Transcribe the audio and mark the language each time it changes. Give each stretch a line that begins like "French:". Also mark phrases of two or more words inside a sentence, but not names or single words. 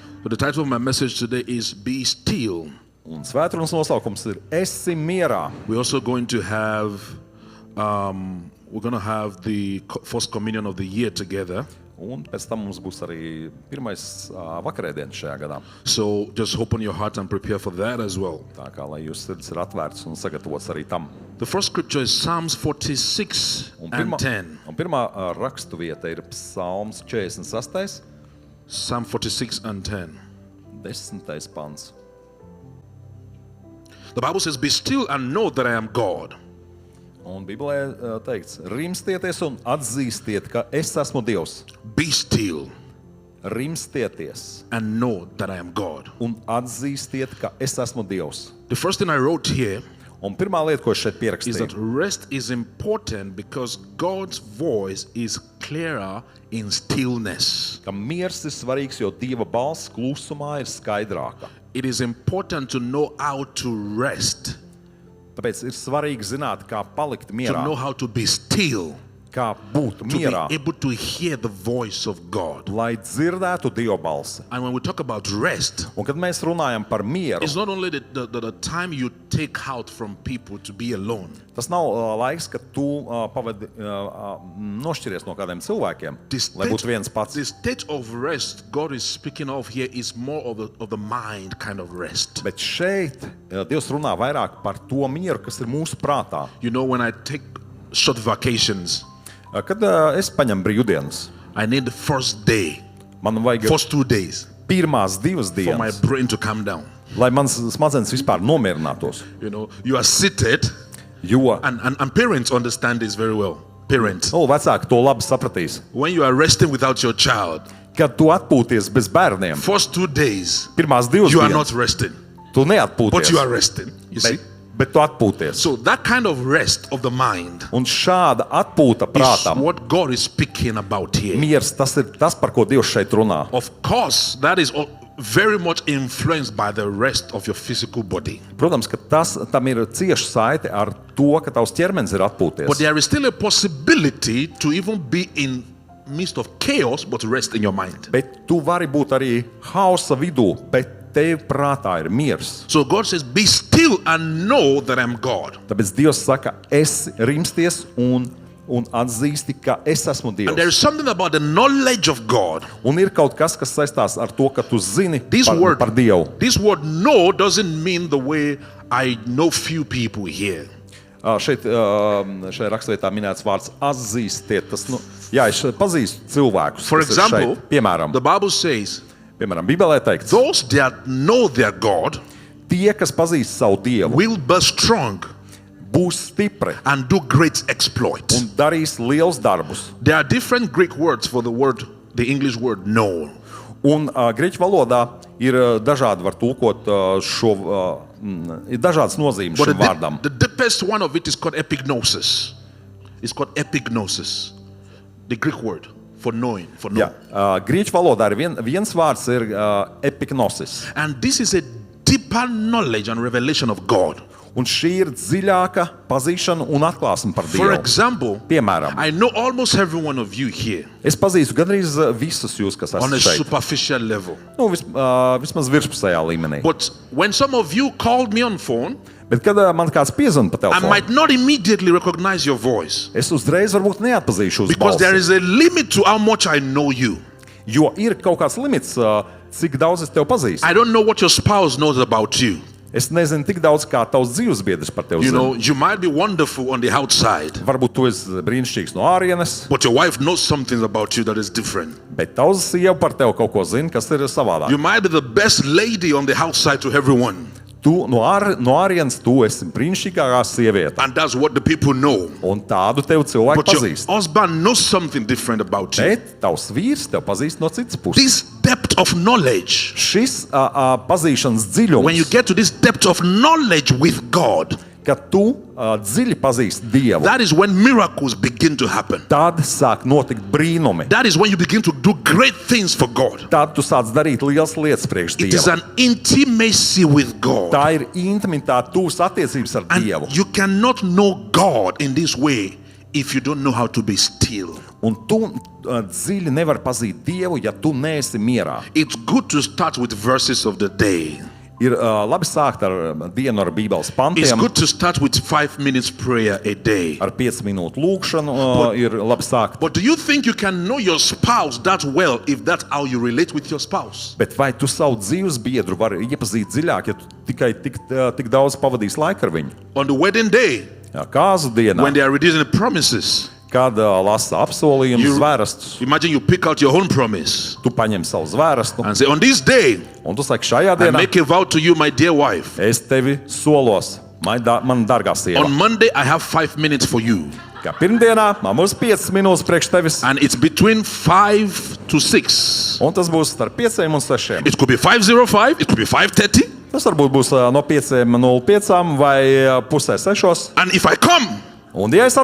English: But the title of my message today is Be Still.
Latvian: Un svētdienas nosaukums ir Esi mierā.
English: We're also going to have the first communion of the year together.
Latvian: Un pēc tam mums būs arī pirmais vakarēdienas šajā gadā.
English: So just open your heart and prepare for that as well.
Latvian: Tā kā lai jūsu sirds ir atvērts un sagatavots arī tam.
English: The first scripture is Psalms 46 and 10.
Latvian: Un pirmā rakstu vieta ir Psalms 46.
English: Psalm 46 and 10.
Latvian: 10. pants.
English: The Bible says, Be still and know that I am God.
Latvian: Un Bībelē teikts, rimstieties un atzīstiet, ka es esmu Dievs.
English: Be still
Latvian: Rimstieties
English: and know that I am God.
Latvian: un atzīstiet, ka es esmu Dievs.
English: The first thing I wrote here
Latvian: Un pirmā lieta, ko es šeit
English: is that
Latvian: pierakstīju,
English: rest is important because God's voice is clearer in stillness.
Latvian: ka miers ir svarīgs, jo Dieva balss klusumā ir skaidrāka.
English: It is important to know how to rest,
Latvian: Tāpēc ir svarīgi zināt, kā palikt
English: to
Latvian: mierā,
English: know how to be still,
Latvian: kā būt
English: to
Latvian: mierā,
English: be able to hear the voice of God.
Latvian: lai dzirdētu Dieva balsi.
English: And when we talk about rest,
Latvian: Un kad mēs runājam par mieru,
English: it's not only the time you take out from people to be alone.
Latvian: tas nav laiks, kad tu pavadi nošķiries no kādiem cilvēkiem, lai būtu viens pats.
English: The state of rest God is speaking of here is more of the mind kind of rest.
Latvian: Bet šeit Dievs runā vairāk par to mieru, kas ir mūsu prātā.
English: You know, when I take short vacations,
Latvian: Kad es paņemu brīvdienas,
English: I need the first day,
Latvian: man vajag
English: first 2 days
Latvian: pirmās 2
English: for my
Latvian: dienas,
English: brain to calm down.
Latvian: lai mans smadzenes vispār nomierinātos.
English: You know, you are seated,
Latvian: Jo
English: and parents understand this very well. Parents,
Latvian: vecāki to labi sapratīs.
English: when you are resting without your child,
Latvian: Kad tu atpūties bez bērniem,
English: first 2 days,
Latvian: pirmās 2
English: you are
Latvian: dienas,
English: not resting,
Latvian: tu
English: but you
Latvian: neatpūties,
English: are resting. You see?
Latvian: bet tu atpūties.
English: So that kind of rest of the mind
Latvian: Un šāda atpūta
English: is
Latvian: prātam,
English: what God is speaking about here.
Latvian: miers, tas ir tas, par ko Dievs šeit runā.
English: Of course, that is very much influenced by the rest of your physical body.
Latvian: Protams, ka tam ir cieša saite ar to, ka tavs ķermenis ir atpūties.
English: But there is still a possibility to even be in midst of chaos, but rest in your mind.
Latvian: Bet tu vari būt arī hausa vidū, bet tev prātā ir miers.
English: So God says, Be still and know that I'm God.
Latvian: Tāpēc Dievs saka, es rimsties un atzīsti, ka es esmu
English: And there is
Latvian: Dievs.
English: something about the knowledge of God.
Latvian: Un ir kaut kas, kas saistās ar to, ka tu zini
English: This
Latvian: par Dievu.
English: this word know doesn't mean the way I know few people here.
Latvian: Šajā rakstvietā minēts vārds atzīstiet. Tas, es pazīstu cilvēkus.
English: For
Latvian: kas ir
English: example,
Latvian: šeit. Piemēram,
English: the Bible says,
Latvian: Bībelē teikts,
English: those that know their God
Latvian: tie, kas pazīst savu Dievu,
English: will be strong
Latvian: būs stipri
English: and do great exploits.
Latvian: un darīs liels darbus.
English: There are different Greek words for the English word know.
Latvian: Un grieķu valodā ir dažādi var tulkot ir dažādas nozīmes
English: But
Latvian: šim vārdam.
English: the deepest one of it is called epignosis. It's called epignosis, the Greek word for knowing, for
Latvian: Jā,
English: knowing.
Latvian: grieķu valodā ir viens vārds ir epignosis.
English: And this is a deeper knowledge and revelation of God.
Latvian: Un šī ir dziļāka pazīšana un atklāsme par
English: For
Latvian: Dievu.
English: example,
Latvian: Piemēram,
English: I know almost every one of you here
Latvian: es pazīstu gandrīz visus jūs, kas
English: on a
Latvian: esat šeit.
English: superficial level.
Latvian: Vismaz virspusējā līmenī.
English: But when some of you called me on phone,
Latvian: Bet kad man kāds piezvan pa
English: I
Latvian: telefonu,
English: might not immediately recognize your voice
Latvian: es uzreiz varbūt neatpazīšu uz
English: because there
Latvian: balsi.
English: is a limit to how much I know you.
Latvian: Jo ir kaut kāds limits, cik daudz es tev pazīstu.
English: I don't know what your spouse knows about you.
Latvian: Es nezinu tik daudz, kā tavs dzīvesbiedrs par tevi
English: You know,
Latvian: zina.
English: you might be wonderful on the outside,
Latvian: Varbūt tu esi brīnišķīgs no ārienes,
English: but your wife knows something about you that is different.
Latvian: bet tavs sieva par tevi kaut ko zina, kas ir savādāk.
English: You might be the best lady on the outside to everyone,
Latvian: Tu no ārienes tu esi brīnišķīgākā sieviete.
English: and that's what the people know.
Latvian: Un tādu tev cilvēku
English: But your
Latvian: pazīst.
English: husband knows something different about you.
Latvian: Bet tavs vīrs tev pazīst no citas puses.
English: This depth of knowledge,
Latvian: Šis pazīšanas
English: when you
Latvian: dziļums,
English: get to this depth of knowledge with God,
Latvian: kad tu dziļi pazīsti Dievu,
English: that is when miracles begin to happen.
Latvian: tad sāk notikt brīnumi.
English: That is when you begin to do great things for God.
Latvian: Tad tu sāc darīt liels lietas priekš
English: It is
Latvian: Dieva.
English: an intimacy with God.
Latvian: Tā ir intimitāte, tuvas attiecības ar Dievu.
English: And you cannot know God in this way if you don't know how to be still.
Latvian: Un tu dziļi nevari pazīt Dievu, ja tu neesi mierā.
English: It's good to start with verses of the day.
Latvian: Ir labi sākt ar dienu ar Bībeles
English: It's
Latvian: pantiem,
English: good to start with 5 minutes prayer a day.
Latvian: ar 5 minūtu lūkšanu ir labi sākt.
English: But do you think you can know your spouse that well if that's how you relate with your spouse?
Latvian: Bet vai tu savu dzīves biedru vari iepazīt dziļāk, ja tu tikai tik daudz pavadīsi laiku ar viņu?
English: On the wedding day,
Latvian: Jā, kāzu dienā,
English: when they are reducing the promises,
Latvian: kad lasa apsolījumus, zvērastus,
English: imagine you pick out your own promise
Latvian: tu paņem savu zvērstu,
English: and say, on this day,
Latvian: un tu saki, šajā
English: I
Latvian: dienā
English: make a vow to you, my dear wife.
Latvian: es tevi solos, man dārgā sieva.
English: On Monday, I have 5 minutes for you.
Latvian: Kā pirmdienā man būs 5 minūtes priekš tevis,
English: And it's between 5 to 6.
Latvian: un tas būs starp 5 un 6.
English: It could be 5:05, it could be 5:30.
Latvian: Tas varbūt būs no 5:05 vai pusē 6.
English: And if I come,
Latvian: Un, ja es